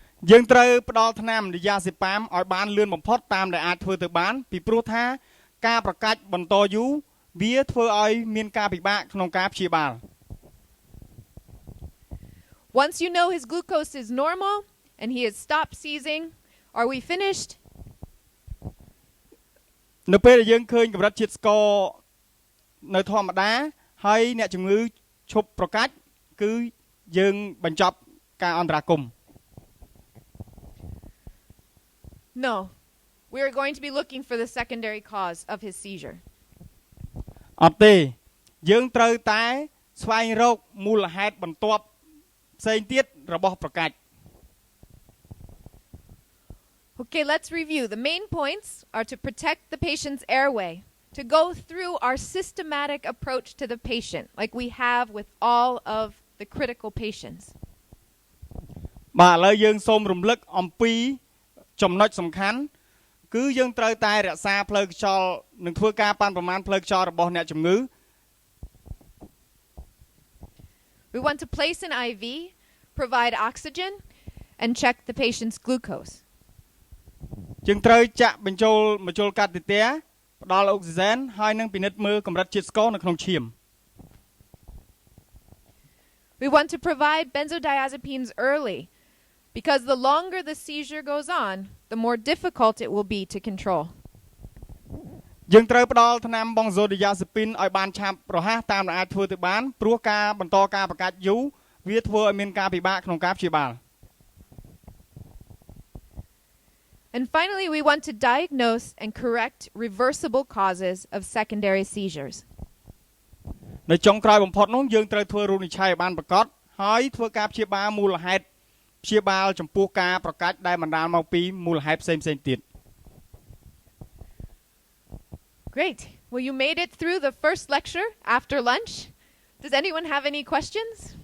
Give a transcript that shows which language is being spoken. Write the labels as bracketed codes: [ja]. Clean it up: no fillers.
[km] យើងត្រូវផ្ដល់ថ្នាំឌីយ៉ាសេប៉ាមឲ្យបានលឿនបំផុតតាមដែលអាចធ្វើទៅបានពីព្រោះថាការប្រកាច់បន្តយូរវាធ្វើឲ្យមានការពិបាកក្នុងការព្យាបាល [en] Once you know his glucose is normal and he has stopped seizing, are we finished? [km] នៅពេលដែលយើងឃើញកម្រិតជាតិស្ករនៅធម្មតាហើយអ្នកជំងឺឈប់ប្រកាច់គឺយើងបញ្ចប់ការអន្តរាគមន៍ [en] No. We are going to be looking for the secondary cause of his seizure. [km] អត់ទេយើងត្រូវតែស្វែងរកមូលហេតុបន្ទាប់ផ្សេងទៀតរបស់ប្រកាច់ [en] Okay, let's review. The main points are to protect the patient's airway, to go through our systematic approach to the patient, like we have with all of the critical patients. [km] បាទឥឡូវយើងសូមរំលឹកអំពីចំណុចសំខាន់គឺយើងត្រូវតែរក្សាផ្លូវខ្យល់និងធ្វើការប៉ាន់ប្រមាណផ្លូវខ្យល់របស់អ្នកជំងឺ [en] We want to place an IV, provide oxygen, and check the patient's glucose. [km] យើងត្រូវចាក់បញ្ចូលមជុលកាតេទ័រផ្ដល់អុកស៊ីហ្សែនហើយនឹងពិនិត្យមើលកម្រិតជាតិស្ករនៅក្នុងឈាម [en] We want to provide benzodiazepines early because the longer the seizure goes on, the more difficult it will be to control. [km] យើងត្រូវផ្ដល់ថ្នាំបងโซឌីយ៉ាសេពីនឲ្យបានឆាប់រហ័សតាមដែលអាចធ្វើទៅបានព្រោះការបន្តការប្រកាច់យូរវាធ្វើឲ្យមានការពិបាកក្នុងការព្យាបាល [en] And finally, we want to diagnose and correct reversible causes of secondary seizures. [km] នៅចុងក្រោយបំផុតនោះយើងត្រូវធ្វើរូបនិច្ឆ័យឲ្យបានប្រកបហើយធ្វើការព្យាបាលមូលហេតុព្យាបាលចំពោះការប្រកាច់ដែលបណ្ដាលមកពីមូលហេតុផ្សេងៗទៀត [en] Great. Well, you made it through the first lecture after lunch. Does anyone have any questions?